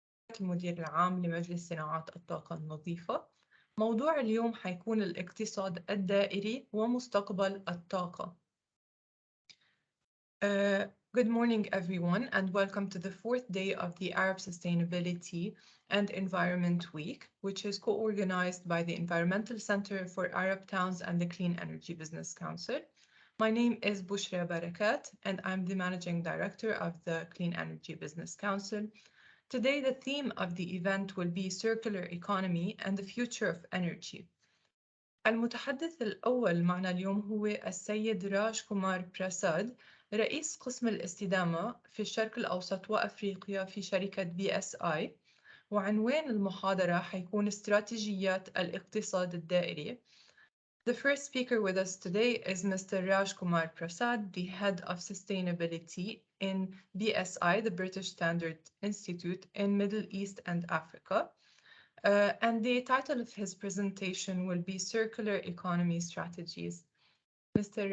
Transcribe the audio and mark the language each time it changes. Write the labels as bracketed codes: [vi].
[ar] معك المدير العام لمجلس صناعات الطاقة النظيفة. موضوع اليوم حيكون الاقتصاد الدائري ومستقبل الطاقة. [en] Good morning, everyone, and welcome to the fourth day of the Arab Sustainability and Environment Week, which is co-organized by the Environmental Center for Arab Towns and the Clean Energy Business Council. My name is Bushra Barakat, and I'm the Managing Director of the Clean Energy Business Council. Today, the theme of the event will be Circular Economy and the Future of Energy. [ar] المتحدث الأول معنا اليوم هو السيد راج كومار براساد، رئيس قسم الاستدامة في الشرق الأوسط وأفريقيا في شركة BSI، وعنوان المحاضرة حيكون استراتيجيات الاقتصاد الدائري. [en] The first speaker with us today is Mr. Raj Kumar Prasad, the Head of Sustainability in BSI, the British Standard Institute in Middle East and Africa. And the title of his presentation will be Circular Economy Strategies. Mr.